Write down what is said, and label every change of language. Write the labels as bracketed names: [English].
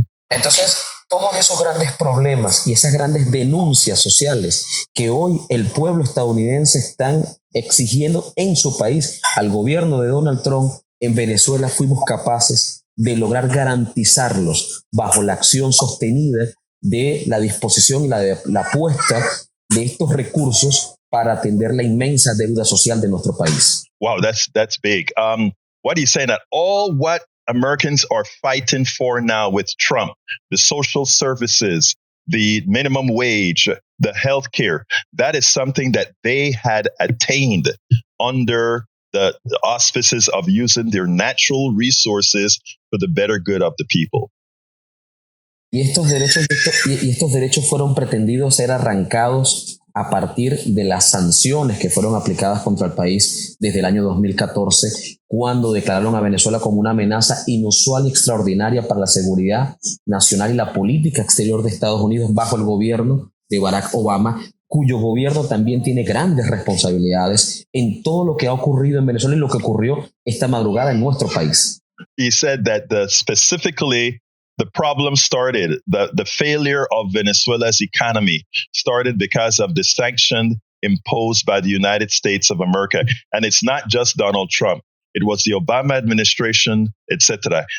[Spanish] Entonces, todos esos grandes problemas y esas grandes denuncias sociales que hoy el pueblo estadounidense están exigiendo en su país al gobierno de Donald Trump, en Venezuela fuimos capaces de lograr garantizarlos bajo la acción sostenida de la disposición y la apuesta de estos recursos para atender la inmensa deuda social de nuestro país. [English] Wow, that's big. What are you saying? That all what Americans are fighting for now with Trump, the social services, the minimum wage, the health care, that is something that they had attained under the auspices of using their natural resources for the better good of the people. [Spanish] Y estos derechos fueron pretendidos ser arrancados a partir de las sanciones que fueron aplicadas contra el país desde el año 2014, cuando declararon a Venezuela como una amenaza inusual y extraordinaria para la seguridad nacional y la política exterior de Estados Unidos bajo el gobierno de Barack Obama, cuyo gobierno también tiene grandes responsabilidades en todo lo que ha ocurrido en Venezuela y lo que ocurrió esta madrugada en nuestro país. [English] He said that specifically the problem started, the failure of Venezuela's economy started because of the sanction imposed by the United States of America. And it's not just Donald Trump. It was the Obama administration, etc.